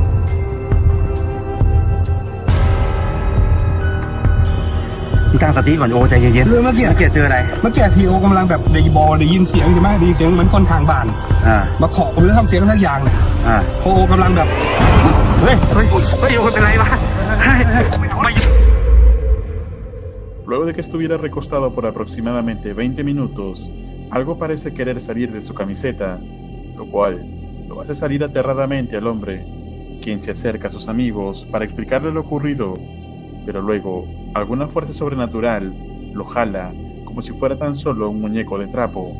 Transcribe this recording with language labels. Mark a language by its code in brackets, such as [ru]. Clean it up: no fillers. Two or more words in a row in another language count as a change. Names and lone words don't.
[th] ตั้งสติก่อนโอใจเย็นๆ เมื่อกี้ เจออะไร เมื่อกี้ทีโอกำลังแบบได้ยินเสียงใช่ไหมได้ยินเสียงเหมือนคนทางบ้านมาเคาะผมจะทำเสียงสักอย่างเนี่ยโอกำลังแบบ เฮ้ยโอเป็นไรวะ [es] Luego de que estuviera recostado por aproximadamente 20 minutos, algo parece querer salir de su camiseta, lo cual lo hace salir aterradamente al hombre, quien se acerca a sus amigos para explicarle lo ocurrido, pero luego alguna fuerza sobrenatural lo jala como si fuera tan solo un muñeco de trapo.